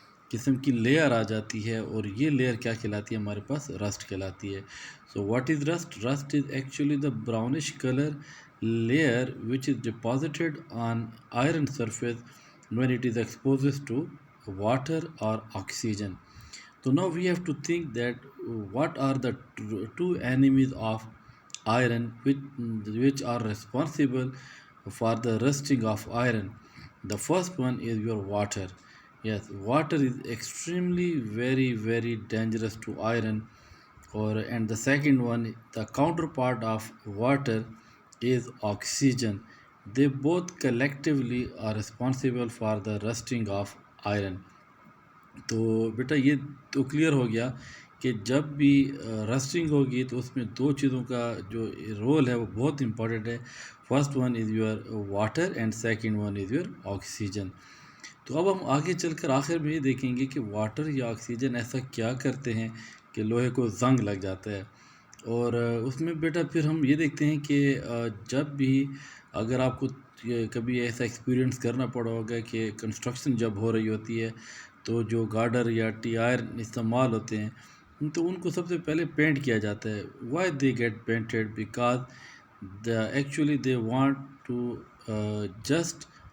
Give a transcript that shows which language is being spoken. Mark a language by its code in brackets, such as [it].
[ur] قسم کی لیئر آ جاتی ہے، اور یہ لیئر کیا کہلاتی ہے؟ ہمارے پاس رسٹ کہلاتی ہے۔ [en] So what is rust? Rust is actually the brownish colour layer which is deposited on iron surface when it is exposed to water or oxygen. So now we have to think that what are the two enemies of iron which are responsible for the rusting of iron. The first one is your water. Yes, water is extremely very dangerous to iron, or and the second one, the counterpart of water, is oxygen. They both collectively are responsible for the rusting of iron. [ur] تو بیٹا یہ تو clear ہو گیا کہ جب بھی رسٹنگ ہوگی تو اس میں دو چیزوں کا جو رول ہے وہ بہت امپورٹنٹ ہے۔ [en] First one is your water and second one is your oxygen. [ur] تو اب ہم آگے چل کر آخر میں یہ دیکھیں گے کہ واٹر یا آکسیجن ایسا کیا کرتے ہیں کہ لوہے کو زنگ لگ جاتا ہے۔ اور اس میں بیٹا پھر ہم یہ دیکھتے ہیں کہ جب بھی اگر آپ کو کبھی ایسا ایکسپیرینس کرنا پڑا ہوگا کہ کنسٹرکشن جب ہو رہی ہوتی ہے تو جو گارڈر یا ٹی آئر استعمال ہوتے ہیں، تو ان کو سب سے پہلے پینٹ کیا جاتا ہے۔ [en] Why they get painted? Because actually they want to just